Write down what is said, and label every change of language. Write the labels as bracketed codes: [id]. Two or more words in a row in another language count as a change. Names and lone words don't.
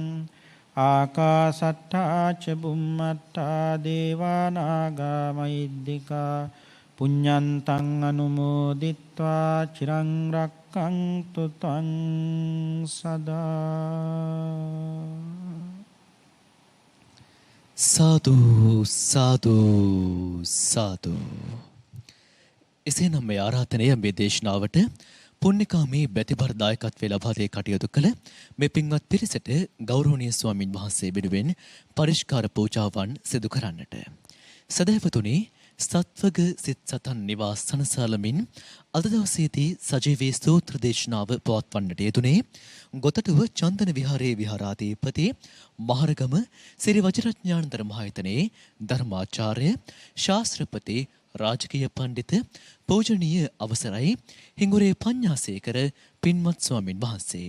[pi] ආකාසට්ඨා ච බුම්මට්ඨා දේවා නාග මහිද්దికා පුඤ්ඤන්තං අනුමෝදිත්වා චිරං රක්칸තු ත්වං සදා. [si] සාදු සාදු සාදු. එසේනම් මේ ආරාධනය මේ දේශනාවට පුණ්‍යකාමී බැතිබර දායකත්වයේ ලබා දී කටයුතු කළ මේ පින්වත් පිරිසට ගෞරවනීය ස්වාමින් වහන්සේ වෙනුවෙන් පරිස්කාර පූජාවන් සිදු කරන්නට. සදහැවතුනි, සත්වග සිත් සතන් නිවාස සනසාලමින් අද දවසේදී සජීවී සූත්‍ර දේශනාව පවත්වන්නට යෙදුනේ ගොතටුව චන්දන විහාරයේ විහාරාධිපති මහරගම සිරි වජිරඥානතර මහායතනයේ ධර්මාචාර්ය ශාස්ත්‍රපති රාජකීය පඬිත පූජනීය අවසරයි හිඟුරේ පඤ්ඤාසේකර පින්වත් ස්වාමින් වහන්සේ.